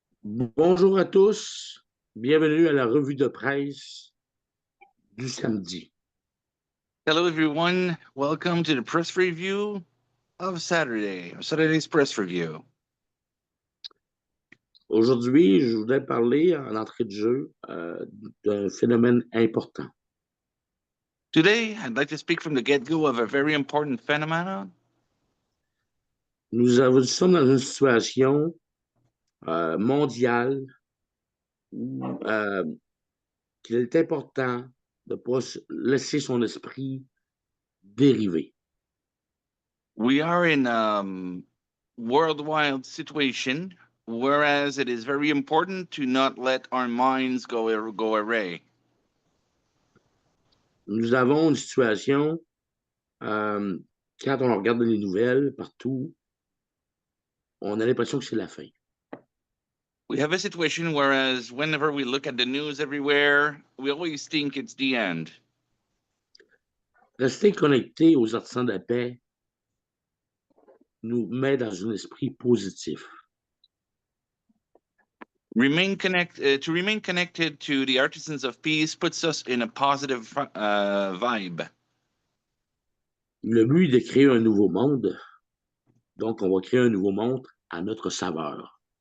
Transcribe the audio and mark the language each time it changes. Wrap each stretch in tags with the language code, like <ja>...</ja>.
<fr>Bonjour à tous, bienvenue à la revue de presse du samedi.</fr> <en>Hello, everyone. Welcome to the press review of Saturday's press review.</en> <fr>Aujourd'hui, je voudrais parler en entrée de jeu d'un phénomène important.</fr> <en>Today, I'd like to speak from the get-go of a very important phenomenon.</en> <fr>Nous sommes dans une situation mondiale où qu'il est important de ne pas laisser son esprit dériver.</fr> <en>We are in worldwide situation, whereas it is very important to not let our minds go array.</en> <fr>Nous avons une situation, quand on regarde les nouvelles partout, on a l'impression que c'est la fin.</fr> <en>We have a situation whereas whenever we look at the news everywhere, we always think it's the end.</en> <fr>Rester connecté aux artisans de la paix nous met dans un esprit positif.</fr> <en>To remain connected to the artisans of peace puts us in a positive vibe.</en> <fr>Le but est de créer un nouveau monde, donc on va créer un nouveau monde à notre saveur.</fr>